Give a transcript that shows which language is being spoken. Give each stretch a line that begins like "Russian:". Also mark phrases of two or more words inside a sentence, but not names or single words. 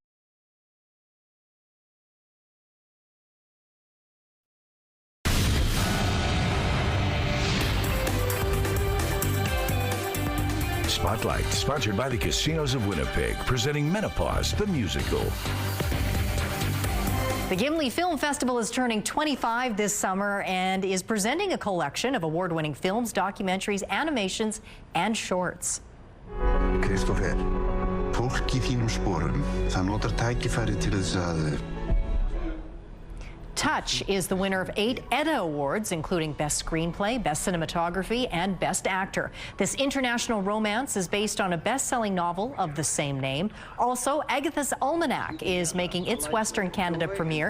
English: Spotlight, sponsored by the Casinos of Winnipeg, presenting Menopause, the musical. The Gimli Film Festival is turning 25 this summer and is presenting a collection of award-winning films, documentaries, animations, and shorts.
Icelandic: Kristoffer, fólk í þínum sporum, það notar tækifæri til þess að
English: Touch is the winner of 8 Edda Awards, including Best Screenplay, Best Cinematography, and Best Actor. This international romance is based on a best-selling novel of the same name. Also, Agatha's Almanac is making its Western Canada premiere.